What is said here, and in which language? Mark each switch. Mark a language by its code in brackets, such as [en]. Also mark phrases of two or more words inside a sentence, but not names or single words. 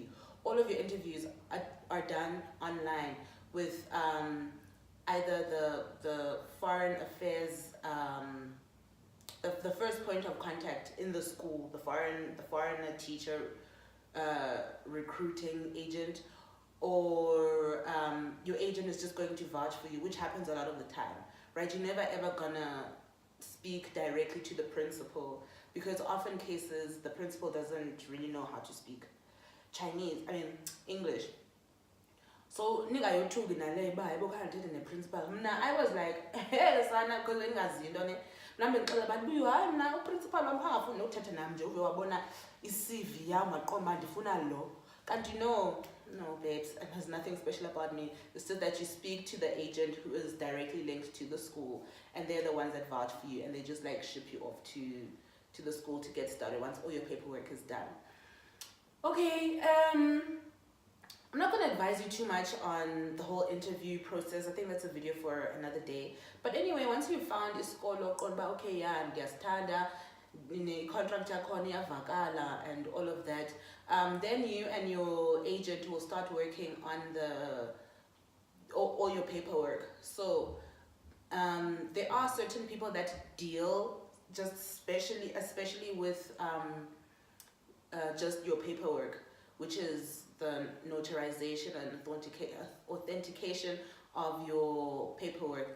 [en] All of your interviews are done online with either the foreign affairs, the first point of contact in the school, the foreigner teacher recruiting agent, or your agent is just going to vouch for you, which happens a lot of the time, right? You're never ever gonna speak directly to the principal, because often cases the principal doesn't really know how to speak English. [xh] So ningayothuki nale uba hayibo khange ndithethe neprincipal. [en] Mna I was like, [xh] hey sana, because bengazi into ne mhlawumbe ndixela abantu buyo hayi mna uprincipal wam khangafuni nokuthetha nam nje uve wabona i-CV yam waqomba ndifuna lo. [en] Kanti no babes, it has nothing special about me. It's just that you speak to the agent who is directly linked to the school, and they're the ones that vouch for you, and they just like ship you off to the school to get started once all your paperwork is done. Okay, I'm not going to advise you too much on the whole interview process. I think that's a video for another day. But anyway, once you've found isikolo, okay, yeah, [zu] ngiyasithanda, contract yakhona iyavakala [en] and all of that, then you and your agent will start working on all your paperwork. So there are certain people that deal just especially with just your paperwork, which is the notarization and authentication of your paperwork.